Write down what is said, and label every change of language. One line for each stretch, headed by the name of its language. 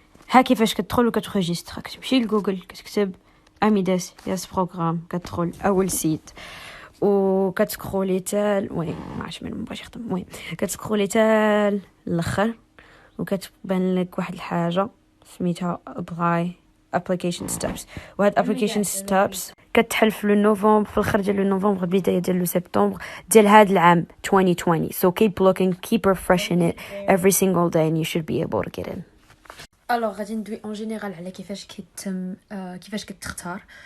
Arabic: ها كيفاش كتدخل وكتريجستر. كتمشي لجوجل كتكتب AMIDEAST ياس بروغرام، كتدخل اول سيت وكتسكرولي تال ما عرفتش من باش يخدم. المهم كتسكرولي تال الاخر وكتبان لك واحد الحاجه سميتها application steps. وهاد application steps كتحل في نوفمبر، في الاخر ديال نوفمبر البدايه ديال سبتمبر ديال هاد العام 2020.
English: so keep looking, keep refreshing it every single day and you should be able to get in.
Arabic: الوغ غادي ندوي اون جينيرال على كيفاش كيتم كيفاش كتختار.